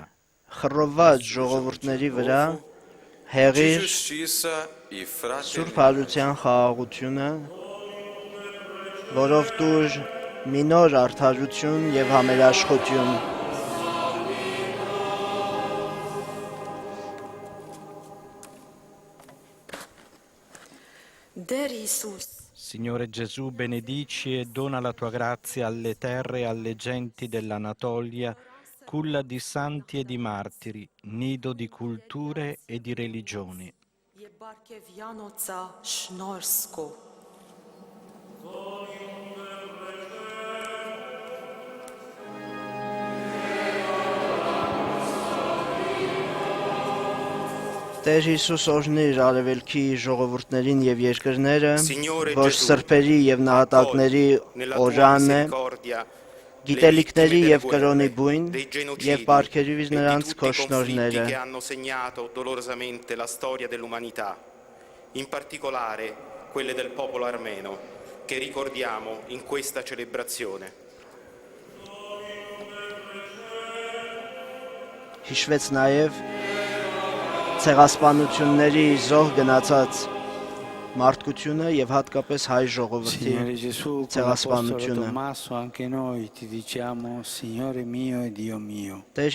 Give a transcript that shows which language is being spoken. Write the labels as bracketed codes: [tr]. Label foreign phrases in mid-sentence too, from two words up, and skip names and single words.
[hy] Խռովված ժողովուրդների վրա հեղիր Սուրբ Հարության խաղաղությունը որով տուր մի նոր արդարություն եւ համերաշխություն։ [it] Signore Gesù, benedici e dona la tua grazia alle terre e alle genti dell'Anatolia, culla di santi e di martiri, nido di culture e di religioni. [hy] Տեր Հիսուս օրհնիր արևելքի ժողովուրդներին եւ երկրները, որ սրբերի եւ նահատակների օրան է, գիտելիքների եւ կրոնի բույն եւ պարգևիր նրանց քո շնորհները։ [it] In particolare quelle del popolo armeno, che ricordiamo in questa celebrazione. [hy] Հիշվեց նաեւ ցեղասպանությունների զոհ գնացած մարդկությունը եւ հատկապես հայ ժողովրդի ցեղասպանությունը։ Տեր